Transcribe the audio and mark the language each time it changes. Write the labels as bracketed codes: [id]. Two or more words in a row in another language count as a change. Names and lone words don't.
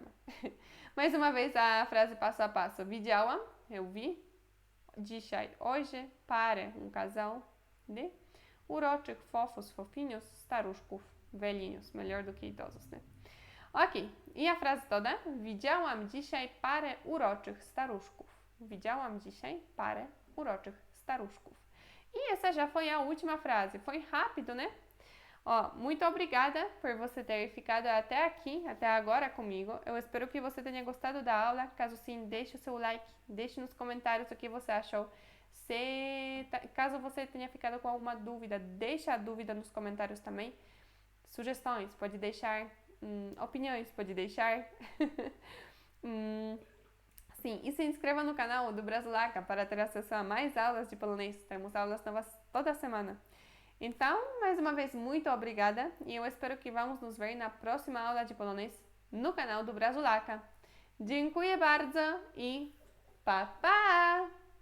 [pt] Mais uma vez a frase passo a passo. Widziałam, eu vi. Dzisiaj, hoje, parę, um casal de uroczych, fofos, fofinhos, staruszków, velhinhos. Melhor do que idosos, né? Ok, e a frase toda? [pl] Widziałam dzisiaj parę uroczych staruszków. Widziałam dzisiaj parę uroczych staruszków. [pt] E essa já foi a última frase. Foi rápido, né? Muito obrigada por você ter ficado até aqui, até agora comigo. Eu espero que você tenha gostado da aula. Caso sim, deixe o seu like, deixe nos comentários o que você achou. Caso você tenha ficado com alguma dúvida, deixe a dúvida nos comentários também. Sugestões, pode deixar. Opiniões, pode deixar. Sim, e se inscreva no canal do Brasulaca para ter acesso a mais aulas de polonês. Temos aulas novas toda semana. Então, mais uma vez, muito obrigada e eu espero que vamos nos ver na próxima aula de polonês no canal do Brasulaca. [pl] Dziękuję bardzo i pa, pa!